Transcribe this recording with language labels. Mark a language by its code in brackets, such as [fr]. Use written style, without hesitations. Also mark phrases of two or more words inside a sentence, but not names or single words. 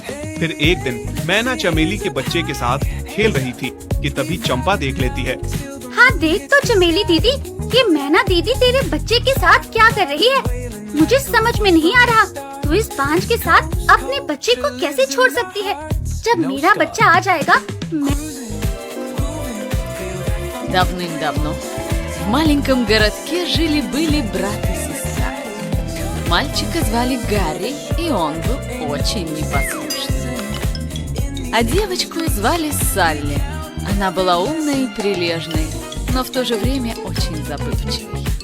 [hi] फिर एक दिन मैना चमेली के बच्चे के साथ खेल रही थी कि तभी चंपा देख लेती है। हाँ देख तो चमेली दीदी, ये मैना दीदी तेरे बच्चे के साथ क्या कर रही है? मुझे समझ में नहीं आ रहा, तू इस बांझ के साथ अपने बच्चे को कैसे छोड़ सकती है? जब मेरा बच्चा आ जाएगा [ru] Давным-давно в маленьком городке жили-были брат и сестра. Мальчика звали Гарри, и он был очень непослушный. А девочку звали Салли. Она была умной и прилежной, но в то же время очень забывчивой.